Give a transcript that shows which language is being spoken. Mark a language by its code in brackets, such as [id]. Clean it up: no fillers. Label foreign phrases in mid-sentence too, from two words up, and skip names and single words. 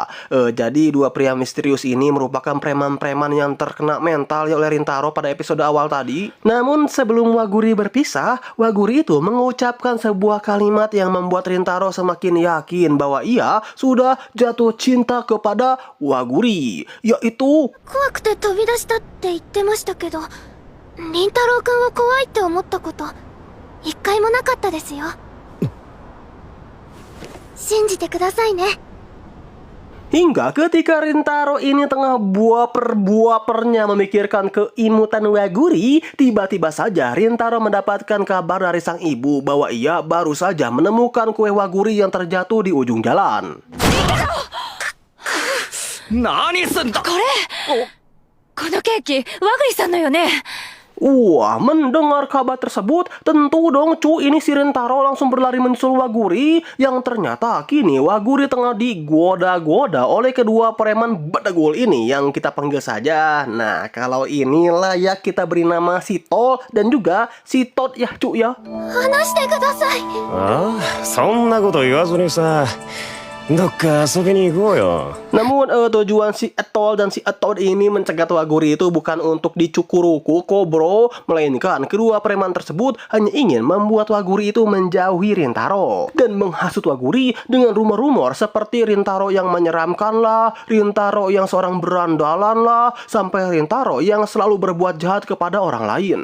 [id] Jadi dua pria misterius ini merupakan preman-preman yang terkena mental ya oleh Rintaro pada episode awal tadi. Namun sebelum Waguri berpisah, Waguri itu mengucapkan sebuah kalimat yang membuat Rintaro semakin yakin bahwa ia sudah jatuh cinta kepada Waguri, yaitu [ja] 怖くて飛び出したって言ってましたけど、凛太郎くんを怖いって思ったこと一回もなかったですよ。信じてくださいね。 [id] Hingga ketika Rintaro ini tengah buaper-buapernya memikirkan keimutan Waguri, tiba-tiba saja Rintaro mendapatkan kabar dari sang ibu bahwa ia baru saja menemukan kue Waguri yang terjatuh di ujung jalan. [ja] 何すんだこのケーキ、和栗さんのよね。 [id] Wah, mendengar kabar tersebut, tentu dong cu ini si Rintaro langsung berlari menyusul Waguri, yang ternyata kini Waguri tengah digoda-goda oleh kedua preman badagul ini yang kita panggil saja. Nah, kalau inilah ya kita beri nama si Tol dan juga si Tot ya cu ya. [ja] 話してください。ああ、そんなこと言わずにさ、どっか遊びに行こうよ。 [id] Namun tujuan si Etol dan si Etod ini mencegat Waguri itu bukan untuk dicukuruku kok bro, melainkan kedua preman tersebut hanya ingin membuat Waguri itu menjauhi Rintaro dan menghasut Waguri dengan rumor-rumor seperti Rintaro yang menyeramkan lah, Rintaro yang seorang berandalan lah, sampai Rintaro yang selalu berbuat jahat kepada orang lain.